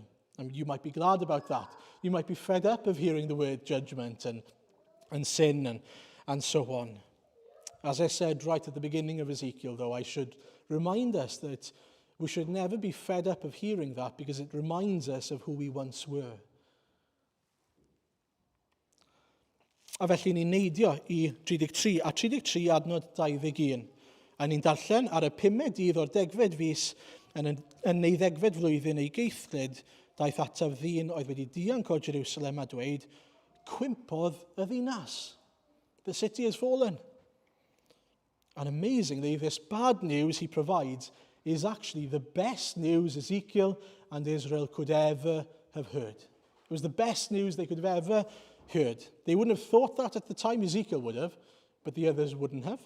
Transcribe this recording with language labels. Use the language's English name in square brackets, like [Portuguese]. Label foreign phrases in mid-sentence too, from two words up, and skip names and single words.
[English] And you might be glad about that. You might be fed up of hearing the word judgment and sin and so on. As I said right at the beginning of Ezekiel, though, I should remind us that we should never be fed up of hearing that because it reminds us of who we once were. [Welsh] A felly ni'n neidio i 33, a 33 adnod 21. A ni'n darllen ar y 5 dydd o'r 10fed fis yn 12fed flwyddyn ei geithlyd, daeth ataf ddyn oedd wedi dianc o Jerusalem a dweud, cwympodd y ddinas. [English] The city has fallen. And amazingly, this bad news he provides is actually the best news Ezekiel and Israel could ever have heard. It was the best news they could have ever heard. They wouldn't have thought that at the time, Ezekiel would have, but the others wouldn't have.